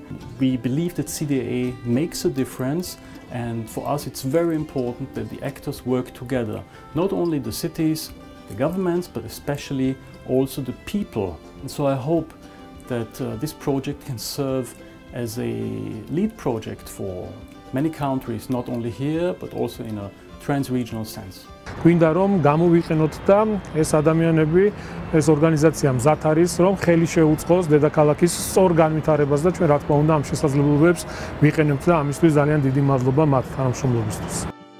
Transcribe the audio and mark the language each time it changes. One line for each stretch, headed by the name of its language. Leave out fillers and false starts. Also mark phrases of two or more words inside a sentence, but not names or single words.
English: We believe that CDIA makes a difference, and for us it's very important that the actors work together. Not only the cities, the governments, but especially also the people. And so I hope that this project can serve as a lead project for many countries, not only here, but also in a trans-regional sense.
Georgian: გვინდა რომ გამოვიყენოთ და ეს ადამიანები, ეს ორგანიზაცია მზად არის, რომ ხელი შეუწყოს დედაქალაქის სწორ განვითარებას და ჩვენ რა თქმა უნდა ამ შესაძლებლობებს ვიყენებთ და ამისთვის ძალიან დიდი მადლობა მათ თანამშრომლობისთვის.